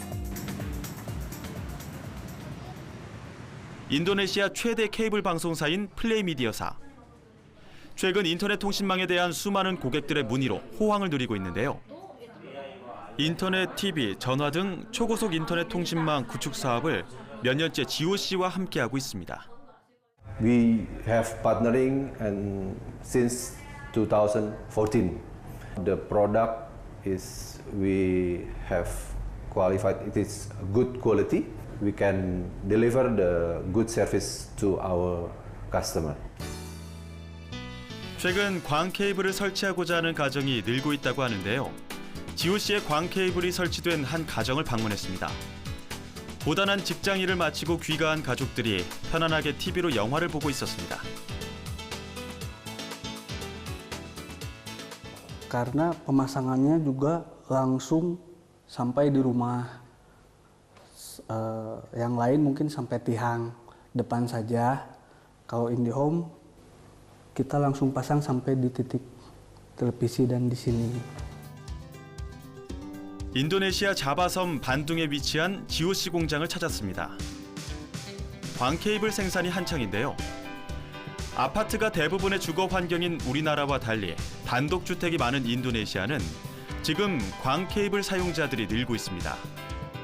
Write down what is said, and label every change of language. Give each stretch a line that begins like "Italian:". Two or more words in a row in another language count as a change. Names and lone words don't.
Korean: 인도네시아 최대 케이블 방송사인 플레이미디어사. 최근 인터넷 통신망에 대한 수많은 고객들의 문의로 호황을 누리고 있는데요. 인터넷, TV, 전화 등 초고속 인터넷 통신망 구축 사업을 몇 년째 GOC와 함께하고 있습니다.
English: We have partnering and since 2014. The product is we have qualified it is good quality. We can deliver the good service to our customer.
Korean: 최근 광 케이블을 설치하고자 하는 가정이 늘고 있다고 하는데요. GOC의 광 케이블이 설치된 한 가정을 방문했습니다. 고단한 직장 일을 마치고 귀가한 가족들이 편안하게 TV로 영화를 보고 있었습니다.
Indonesian: Karena pemasangannya juga langsung sampai di rumah. Yang lain mungkin sampai tiang depan saja. Kalau IndiHome kita langsung pasang sampai di titik televisi dan di sini.
Korean: 인도네시아 자바섬 반둥에 위치한 GOC 공장을 찾았습니다. 광 케이블 생산이 한창인데요. 아파트가 대부분의 주거 환경인 우리나라와 달리 단독주택이 많은 인도네시아는 지금 광 케이블 사용자들이 늘고 있습니다.